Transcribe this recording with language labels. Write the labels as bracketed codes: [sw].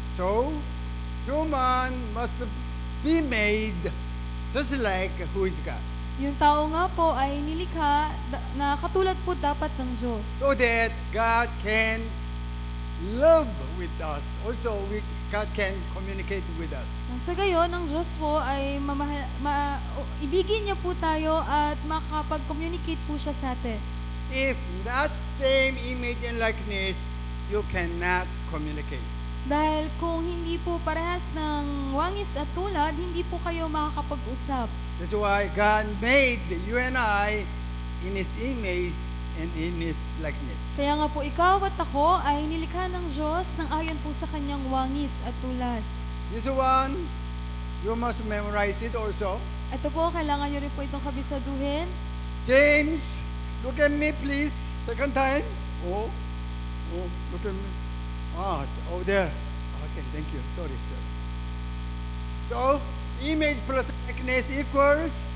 [en] So, human must be made just like who is God. [tl] Yung tao nga po ay nilikha na katulad po dapat ng Diyos. [en] So that God can love with us. Also, God can communicate with us. [tl] Nang sa gayon, ang Diyos po ay ibigin niya po tayo at makapag-communicate po siya sa atin. [en] If that same image and likeness, you cannot communicate. [tl] Dahil kung hindi po parehas ng wangis at tulad, hindi po kayo makakapag-usap. [en] That's why God made you and I in His image and in His likeness. [tl] Kaya nga po ikaw at ako ay nilikha ng Diyos nang ayon po sa kanyang wangis at tulad. [en] This one, you must memorize it also. [tl] Ito po, kailangan nyo rin po itong kabisaduhin. [en] James, look at me please. Second time. Oh, look at me. Over there. Okay, thank you. Sorry. So, image plus likeness equals